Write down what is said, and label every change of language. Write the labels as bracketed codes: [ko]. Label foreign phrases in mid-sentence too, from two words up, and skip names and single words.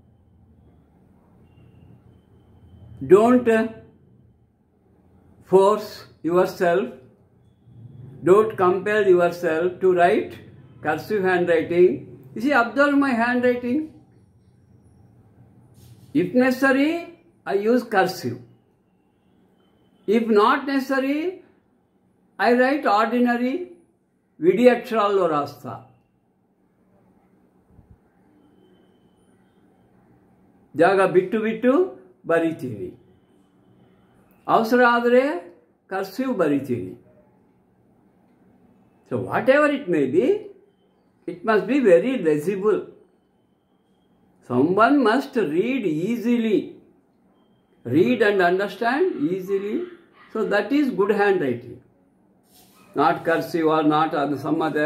[en] Don't force yourself, don't compel yourself to write cursive handwriting. You see, observe my handwriting. If necessary, I use cursive. If not necessary, I write ordinary [te] విడి అక్షరాల్లో రాస్తా. [kn] ಜಾಗ ಬಿಟ್ಟು ಬಿಟ್ಟು ಬರಿತೀನಿ. ಅವಸರ ಆದರೆ ಕರ್ಸಿವ್ ಬರಿತೀನಿ. [en] So whatever it may be, it must be very legible. Someone must read easily, read and understand easily. So that is good handwriting. Not cursive or not some other.